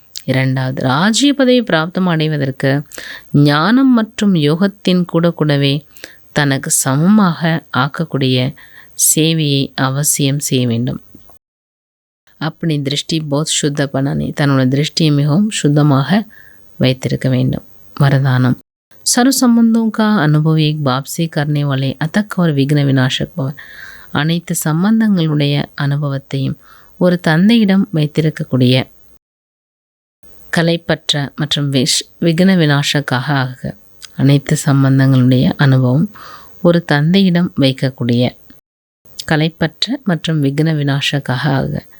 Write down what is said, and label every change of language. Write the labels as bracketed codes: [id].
[ta] இரண்டாவது, ராஜ்ய பதவி பிராப்தம் அடைவதற்கு ஞானம் மற்றும் யோகத்தின் கூடவே தனக்கு சமமாக ஆக்கக்கூடிய சேவையை அவசியம் செய்ய வேண்டும். அப்படி திருஷ்டி போத் சுத்த பண்ணனே, தன்னோட திருஷ்டியை மிகவும் சுத்தமாக வைத்திருக்க வேண்டும். [hi] வரதானம், सर्व संबंधों का अनुभव एक बाप से करने वाले अतक और विघ्न विनाशक भव. [ta] அனைத்து சம்பந்தங்களுடைய அனுபவத்தையும் ஒரு தந்தையிடம் வைத்திருக்கக்கூடிய கலைப்பற்ற மற்றும் விக்ன விநாசக்காக ஆக. அனைத்து சம்பந்தங்களுடைய அனுபவம் ஒரு தந்தையிடம் வைக்கக்கூடிய கலைப்பற்ற மற்றும் விக்ன விநாசக்காக ஆக.